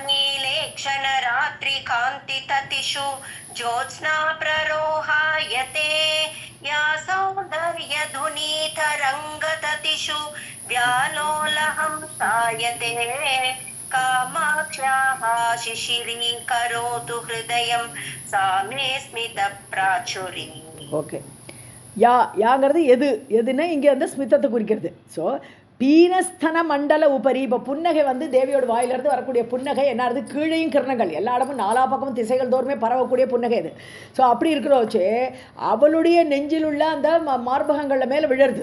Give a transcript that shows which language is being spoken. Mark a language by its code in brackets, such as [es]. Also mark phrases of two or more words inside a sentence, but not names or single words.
[sa] नीलेक्षणरात्रिकान्तिततिषु ज्योत्स्ना प्ररोहायते या सौन्दर्यधुनीतरङ्गततिषु व्यालोलहंसायते कामाक्ष्याः शिशिरीकरोतु हृदयं सा मे स्मितप्राचुरी. [ta] ஓகே, யாங்கிறது எதுன்னா இங்கே வந்து ஸ்மிதத்தை குறிக்கிறது. ஸோ [sa] पीनस्तन मण्डल उपरि, [ta] இப்போ புன்னகை தேவியோட வாயிலிருந்து வரக்கூடிய புன்னகை என்னது, கீழையும் கிரணங்கள் எல்லா இடமும் நாலா பக்கமும் திசைகள் தோறுமே பரவக்கூடிய புன்னகை அது. ஸோ அப்படி இருக்கிற வச்சு அவளுடைய நெஞ்சில் உள்ள அந்த மார்பகங்களில் மேலே விழருது.